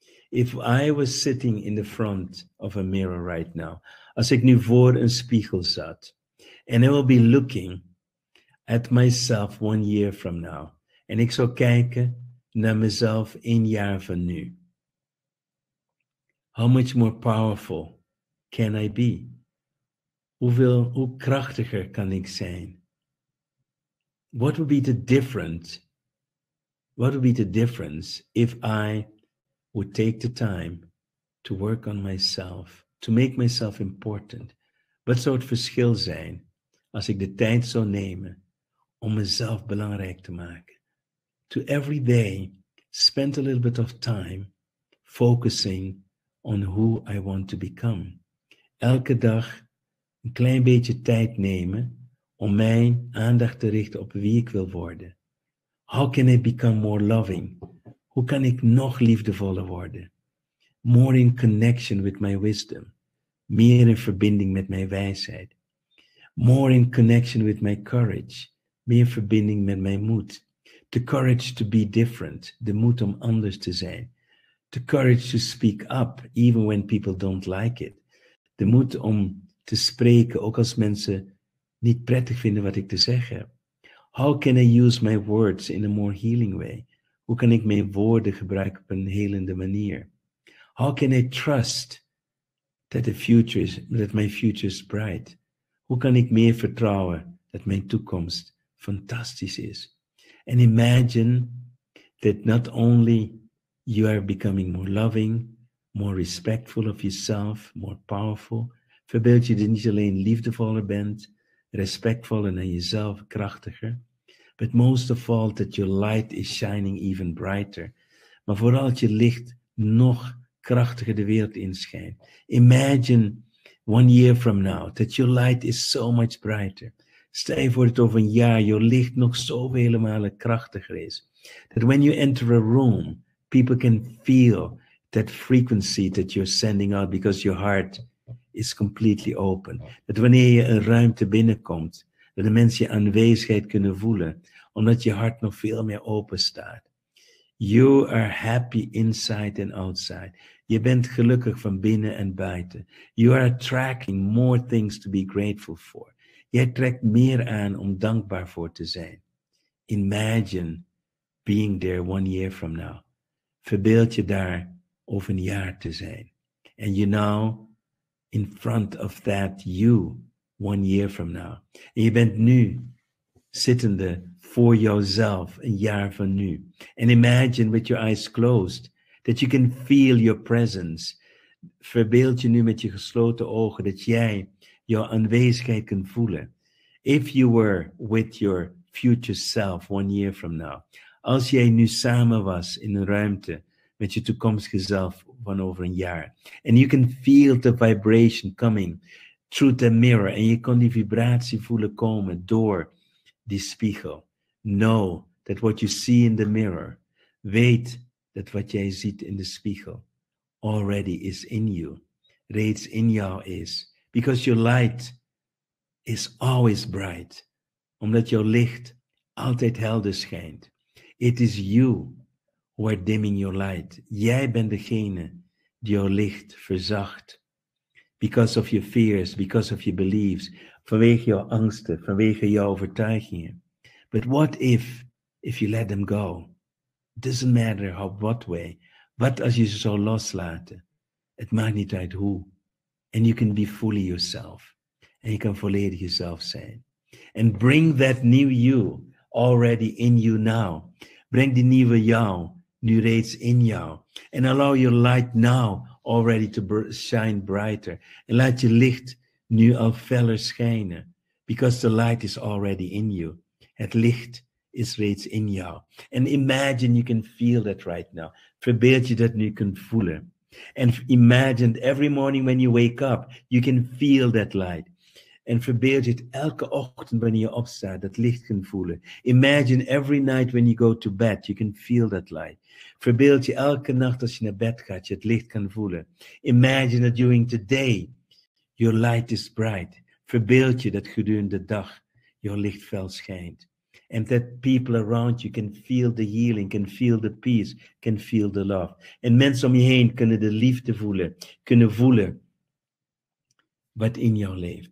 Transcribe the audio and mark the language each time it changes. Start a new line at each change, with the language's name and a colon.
English: If I was sitting in the front of a mirror right now,
Dutch: als ik nu voor een spiegel zat,
English: and I will be looking at myself 1 year from now,
Dutch: en ik zou kijken naar mezelf 1 jaar van nu.
English: How much more powerful can I be?
Dutch: Hoe krachtiger kan ik zijn?
English: What would be the difference? What would be the difference if I would take the time to work on myself, to make myself important?
Dutch: Wat zou het verschil zijn als ik de tijd zou nemen om mezelf belangrijk te maken?
English: To every day spend a little bit of time focusing on who I want to become.
Dutch: Elke dag een klein beetje tijd nemen om mijn aandacht te richten op wie ik wil worden.
English: How can I become more loving?
Dutch: Hoe kan ik nog liefdevoller worden?
English: More in connection with my wisdom.
Dutch: Meer in verbinding met mijn wijsheid.
English: More in connection with my courage.
Dutch: Meer verbinding met mijn moed.
English: The courage to be different.
Dutch: De moed om anders te zijn.
English: The courage to speak up, even when people don't like it.
Dutch: De moed om te spreken, ook als mensen niet prettig vinden wat ik te zeggen heb.
English: How can I use my words in a more healing way?
Dutch: Hoe kan ik mijn woorden gebruiken op een helende manier?
English: How can I trust that my future is bright?
Dutch: Hoe kan ik meer vertrouwen dat mijn toekomst fantastisch is?
English: And imagine that not only you are becoming more loving, more respectful of yourself, more powerful.
Dutch: Verbeeld je dat niet alleen liefdevoller bent, respectvoller naar jezelf, krachtiger.
English: But most of all, that your light is shining even brighter.
Dutch: maar vooral dat je licht nog krachtiger de wereld inschijnt.
English: Imagine 1 year from now, that your light is so much brighter.
Dutch: Stel je voor dat over een jaar je licht nog zoveel malen krachtiger is.
English: That when you enter a room, people can feel that frequency that you're sending out because your heart is completely open.
Dutch: Dat wanneer je een ruimte binnenkomt, dat de mensen je aanwezigheid kunnen voelen, omdat je hart nog veel meer open staat.
English: You are happy inside and outside.
Dutch: Je bent gelukkig van binnen en buiten.
English: You are attracting more things to be grateful for.
Dutch: Jij trekt meer aan om dankbaar voor te zijn.
English: Imagine being there 1 year from now.
Dutch: Verbeeld je daar over een jaar te zijn.
English: And you now in front of that you 1 year from now.
Dutch: En je bent nu zittende voor jouzelf een jaar van nu.
English: And imagine with your eyes closed that you can feel your presence.
Dutch: Verbeeld je nu met je gesloten ogen dat jij jouw aanwezigheid kunt voelen.
English: If you were with your future self 1 year from now.
Dutch: Als jij nu samen was in een ruimte met je toekomstige zelf van over een jaar.
English: And you can feel the vibration coming through the mirror.
Dutch: En je kon die vibratie voelen komen door die spiegel.
English: Know that what you see in the mirror.
Dutch: Weet dat wat jij ziet in de spiegel
English: already is in you.
Dutch: Reeds in jou is.
English: Because your light is always bright.
Dutch: Omdat jouw licht altijd helder schijnt.
English: It is you who are dimming your light.
Dutch: Jij bent degene die jouw licht verzacht.
English: Because of your fears, because of your beliefs.
Dutch: Vanwege jouw angsten, vanwege jouw overtuigingen.
English: But what if you let them go? It doesn't matter what way.
Dutch: Wat als je ze zou loslaten? Het maakt niet uit hoe.
English: And you can be fully yourself.
Dutch: En je kan volledig jezelf zijn.
English: And bring that new you already in you now.
Dutch: Breng die nieuwe jou nu reeds in jou.
English: And allow your light now already to shine brighter.
Dutch: En laat je licht nu al feller schijnen.
English: Because the light is already in you.
Dutch: Het licht is reeds in jou.
English: And imagine you can feel that right now.
Dutch: Verbeeld je dat nu kunt voelen.
English: And imagine every morning when you wake up, you can feel that light.
Dutch: En verbeeld je het elke ochtend wanneer je opstaat, dat licht kunt voelen.
English: Imagine every night when you go to bed, you can feel that light.
Dutch: Verbeeld je elke nacht als je naar bed gaat, je het licht kan voelen.
English: Imagine that during the day, your light is bright.
Dutch: Verbeeld je dat gedurende de dag, jouw licht fel schijnt.
English: And that people around you can feel the healing, can feel the peace, can feel the love.
Dutch: En mensen om je heen kunnen de liefde voelen, kunnen voelen wat in jou leeft.